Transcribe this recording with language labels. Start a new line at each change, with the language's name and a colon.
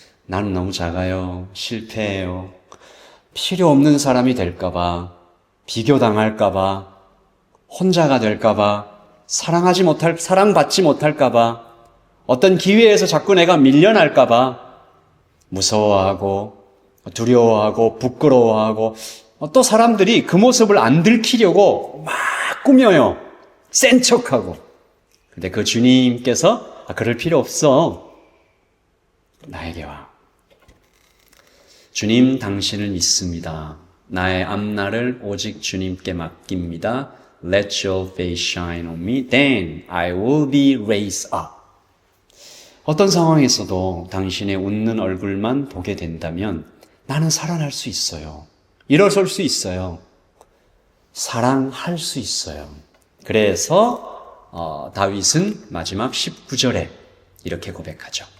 Korean: 나는 너무 작아요. 실패해요. 필요 없는 사람이 될까봐, 비교당할까봐, 혼자가 될까봐, 사랑받지 못할까봐, 어떤 기회에서 자꾸 내가 밀려날까봐, 무서워하고, 두려워하고, 부끄러워하고, 또 사람들이 그 모습을 안 들키려고 막 꾸며요. 센 척하고. 근데 그 주님께서 그럴 필요 없어. 나에게 와. 주님, 당신을 믿습니다. 나의 앞날을 오직 주님께 맡깁니다.
English: Let your face shine on me, then I will be raised up.
Korean: 어떤 상황에서도 당신의 웃는 얼굴만 보게 된다면 나는 살아날 수 있어요. 일어설 수 있어요. 사랑할 수 있어요. 그래서 다윗은 마지막 19절에 이렇게 고백하죠.